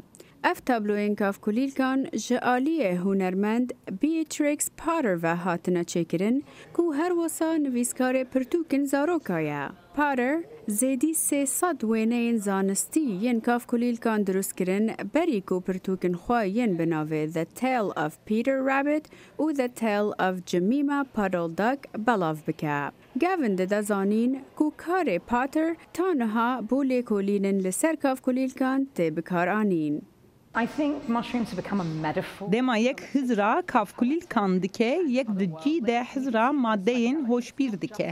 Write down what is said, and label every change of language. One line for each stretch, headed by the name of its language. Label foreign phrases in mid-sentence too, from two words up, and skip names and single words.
Kurdish: Ev tabloyên kafkulîlkan ji aliyê hunermend Beatrix Potter ve hatine çêkirin ku her wisa nivîskarê pirtûkên zaroka ye. Potter zêdî 300 wêneyên zanistî yên kafkulîlkan drustkirin berî ku pirtûkên xwe yên bi navê The Tale of Peter Rabbit û The Tale of Jemima Puddle Duck belav bike. Gavin dide zanîn ku karê Potter taniha bû lêkolînin li ser kafkulîlkan tê bikaranîn. Dema yek hizra kafkulîlkan dike, yek di cî de hizra maddeyên hoşbîr dike.